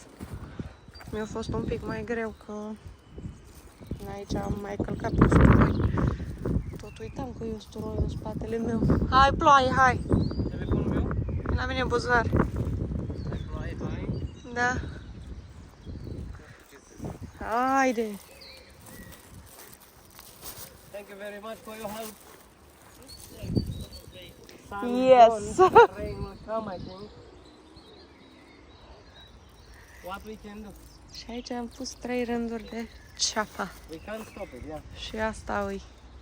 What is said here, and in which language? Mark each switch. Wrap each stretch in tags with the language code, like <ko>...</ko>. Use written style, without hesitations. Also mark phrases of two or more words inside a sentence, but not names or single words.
<ro>Mi-a fost un pic mai greu că aici am mai călcat usturoi. Tot uitam că e usturoi în spatele meu. Hai, ploaie, hai! Telefonul meu? La mine în buzunar. Hai, ploaie, hai. Da. Haide!</ro> <en>Thank you very much for your help. Yes. Rain will come, I think. What we can do?</en> <ro>Și aici am pus 3 rânduri de ceapa.</ro> <en>We can't stop it, yeah.</en> <ro>Și asta îi</ro>